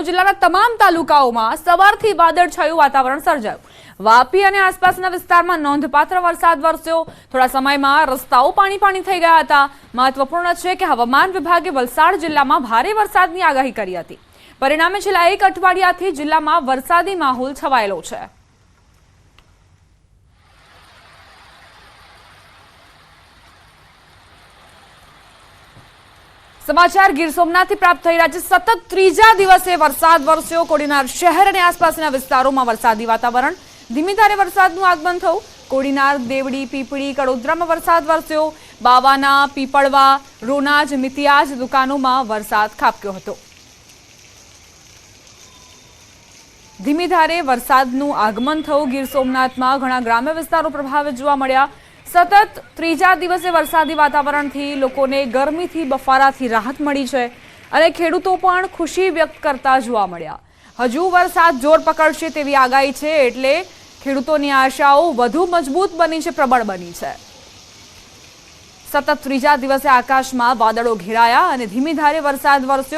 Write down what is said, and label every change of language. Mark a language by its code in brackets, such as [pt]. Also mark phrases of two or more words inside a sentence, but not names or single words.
[gu] જિલ્લાના તમામ તાલુકાઓમાં સવારથી વાદળછાયું વાતાવરણ સર્જાયું। વાપી અને આસપાસના વિસ્તારમાં નોંધપાત્ર વરસાદ વરસ્યો। થોડા સમયમાં રસ્તાઓ પાણી થઈ ગયા હતા। મહત્વપૂર્ણ છે કે હવામાન વિભાગે વલસાડ જિલ્લામાં ભારે વરસાદની આગાહી કરી હતી। પરિણામે છેલ્લા એક અઠવાડિયાથી જિલ્લામાં વરસાદી માહોલ છવાયેલો છે। સમાચાર ગીર સોમનાથ પ્રાપ્ત થઈ રહ્યા છે। સતત ત્રીજા દિવસે વરસાદ વરસ્યો। કોડીનાર શહેર અને આસપાસના વિસ્તારોમાં વરસાદી વાતાવરણ। ધીમી ધારે વરસાદનું આગમન થયું। કોડીનાર, દેવડી, પીપળી, કડોદરામાં વરસાદ વરસ્યો। બાવાના, પીપળવા, રોનાજ, મિતિયાજ દુકાનોમાં વરસાદ ખાબક્યો હતો। ધીમી ધારે વરસાદનું આગમન થયું। ગીર સોમનાથમાં ઘણા ગ્રામ્ય વિસ્તારો પ્રભાવિત જોવા મળ્યા। સતત ત્રીજા દિવસે વરસાદી વાતાવરણથી લોકોને ગરમીથી બફારાથી રાહત મળી છે અને ખેડૂતો પણ ખુશી વ્યક્ત કરતા જોવા મળ્યા। હજુ વરસાદ જોર પકડશે તેવી આગાહી છે, એટલે ખેડૂતોની આશાઓ વધુ મજબૂત બની છે, પ્રબળ બની છે। સતત ત્રીજા દિવસે આકાશમાં વાદળો ઘેરાયા અને ધીમી ધારે વરસાદ વરસ્યો।